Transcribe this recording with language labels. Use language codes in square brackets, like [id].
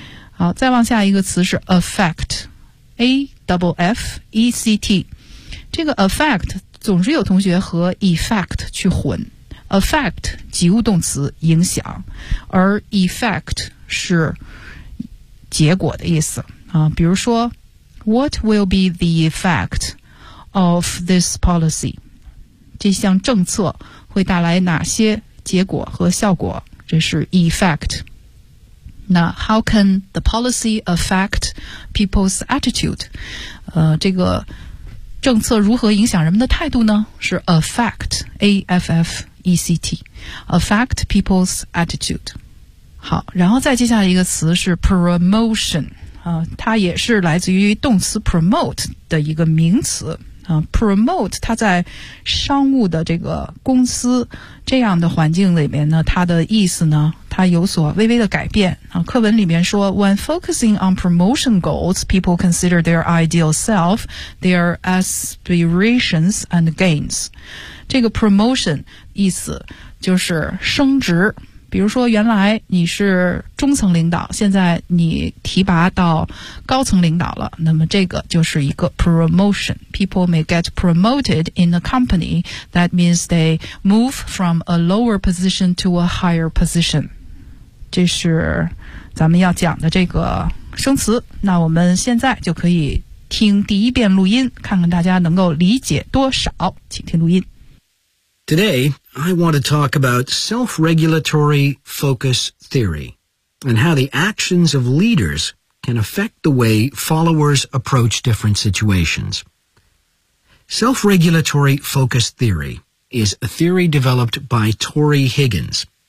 [zh] 好，再往下一个词是 affect， A-F-F-E-C-T， 这个 affect 总是有同学和 effect 去混， affect 及物动词影响，而 effect 是结果的意思啊。比如说 [en] What will be the effect of this policy? [zh] 这项政策会带来哪些结果和效果？这是 effect。 [en] 那 how can the policy affect people's attitude? [zh] 这个政策如何影响人们的态度呢？ [en] 是 affect, A-F-F-E-C-T, affect people's attitude。 [zh] 好，然后再接下来一个词是 promotion。它也是来自于动词 promote 的一个名词。 Promote 它在商务的这个公司这样的环境里面呢，它的意思呢，它它有所微微的改变。啊，课文里面说 [en] When focusing on promotion goals, people consider their ideal self, their aspirations and gains. [zh] 这个 promotion 意思就是升职。比如说原来你是中层领导，现在你提拔到高层领导了，那么这个就是一个 promotion. [en] People may get promoted in a company. That means they move from a lower position to a higher position. [zh] 这是咱们要讲的这个生词。那我们现在就可以听第一遍录音，看看大家能够理解多少。请听录音。 [en] Today, I want to talk about self-regulatory focus theory and how the actions of leaders can affect the way followers approach different situations. Self-regulatory focus theory is a theory developed by Torrey Higgins.